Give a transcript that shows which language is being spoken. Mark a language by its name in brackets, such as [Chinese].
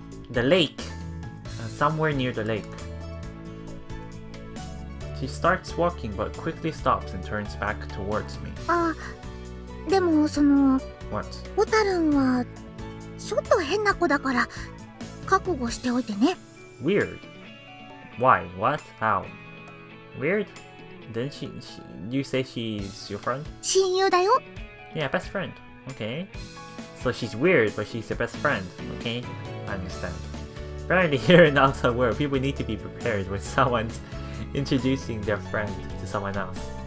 [English] The lake. Somewhere near the lake. She starts walking but quickly stops and turns back towards me. [Japanese] でもその [English] What? [Japanese] ホタルンはちょっと変な子だから覚悟しておいてね。 [English] Weird. Why? What? How? Weird? Didn't you say she's your friend? [Japanese] 親友だよ。 [English] Yeah, best friend. Okay. So she's weird, but she's your best friend. Okay, I understand. Apparently here in the outside world, people need to be prepared when someone's introducing their friend to someone else.